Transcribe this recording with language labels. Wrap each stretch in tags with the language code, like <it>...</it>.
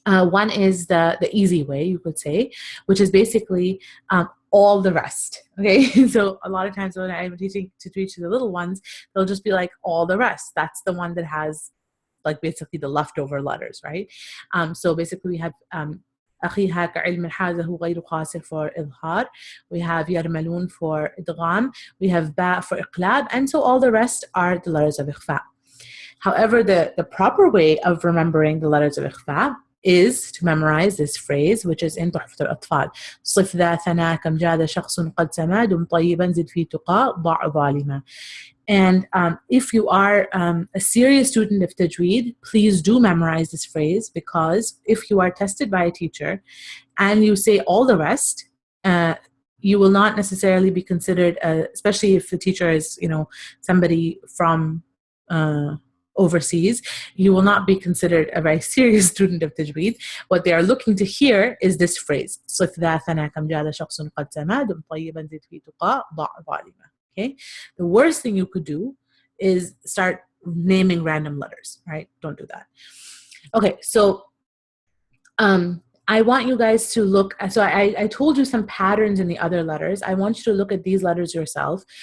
<en>One is the easy way, you could say, which is basically all the rest. Okay, so a lot of times when I'm teaching to teach the little ones, they'll just be like all the rest. That's the one that has like basically the leftover letters, right? So basically we have</en> <ar>أخيها كعلم حازه غير قاصر for إظهار.</ar> <en>We have يرملون for إدغام. We have باء for إقلاب, and so all the rest are the letters of إخفاء. However, the proper way of remembering the letters of إخفاء is to memorize this phrase, which is in تحفة الأطفال.</en> <ar>صف ذا ثنا كم جاد شخص قد سما دم طيبا زد في تقى ضع ظالما.</ar> <en>And if you are a serious student of Tajweed, please do memorize this phrase, because if you are tested by a teacher and you say all the rest, you will not necessarily be considered, especially if the teacher is, somebody from overseas, you will not be considered a very serious student of Tajweed. What they are looking to hear is this phrase.</en> <ar>صف ذا ثنا كم جاد شخص قد سما دم طيبا زد في تقى ضع ظالما.</ar> <en>Okay, the worst thing you could do is start naming random letters, right? Don't do that. Okay, so I want you guys to look. So I told you some patterns in the other letters. I want you to look at these letters yourself.</en>